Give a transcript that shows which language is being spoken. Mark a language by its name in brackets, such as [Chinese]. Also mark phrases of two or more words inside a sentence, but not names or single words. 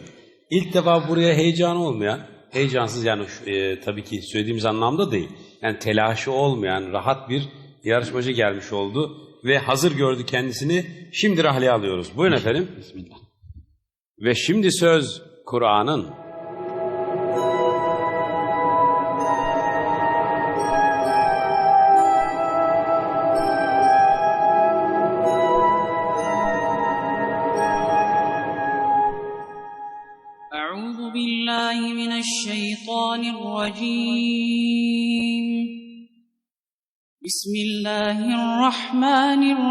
[Turkish] İlk defa buraya heyecanı olmayan, heyecansız yani tabii ki söylediğimiz anlamda değil. Yani telaşı olmayan rahat bir yarışmacı gelmiş oldu ve hazır gördü kendisini. Şimdi rahleye alıyoruz. Buyurun efendim. Bismillah. Ve şimdi söz Kur'an'ın. [Arabic] أعوذ بالله من الشيطان الرجيم بسم الله الرحمن